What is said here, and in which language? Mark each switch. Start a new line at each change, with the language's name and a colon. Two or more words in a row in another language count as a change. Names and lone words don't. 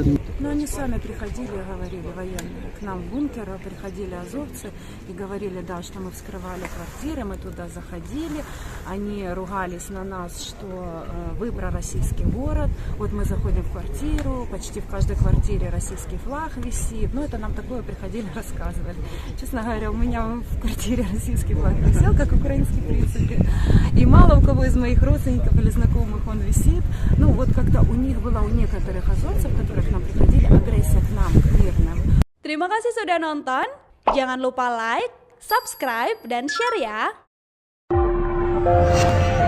Russian: Но они сами приходили, говорили, военные, к нам в бункер, приходили азовцы и говорили, да, что мы вскрывали квартиры, мы туда заходили, они ругались на нас, что вы пророссийский город, вот мы заходим в квартиру, почти в каждой квартире российский флаг висит, ну это нам такое приходили, рассказывали. Честно говоря, у меня в квартире российский флаг висел, как украинский, в принципе, и мало у кого из моих родственников или знакомых он висит, ну вот как-то у них было, у некоторых азовцев, которых нам приходили, agresif к нам, к мирным.
Indonesian: Terima kasih sudah nonton. Jangan lupa
English: like, subscribe,
Indonesian: dan share ya.